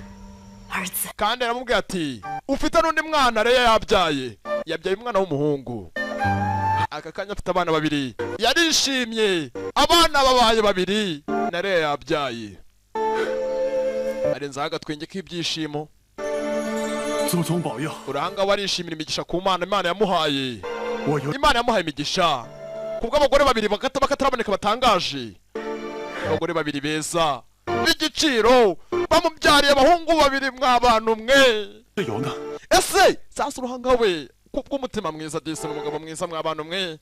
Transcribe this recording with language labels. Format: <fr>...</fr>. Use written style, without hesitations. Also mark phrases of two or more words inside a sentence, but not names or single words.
<zh>儿子，</zh> <rw>kandi aramubwira ati ufite n'undi mwana Leya yabyaye umwana w'umuhungu. Aka kanya afite abana babiri, yarishimye. Abana babaye babiri na Leya yabyaye. Arenzaho agatwenge k'ibyishimo.</rw> <zh>祖宗保佑，</zh> <rw>Urahanga warishimira imigisha ku Mana Imana yamuhaye.</rw> <zh>我有</zh> <rw>Imana yamuhaye imigisha. kubwo abagore babiri bakataraboneka batangaje, abagore babiri beza b'igiciro bamubyariye abahungu babiri mw'abantu mwe. Ese sasa uruhanga we kubw'umutima mwiza disi n'umugabo mwiza mw'abantu mwe.</rw>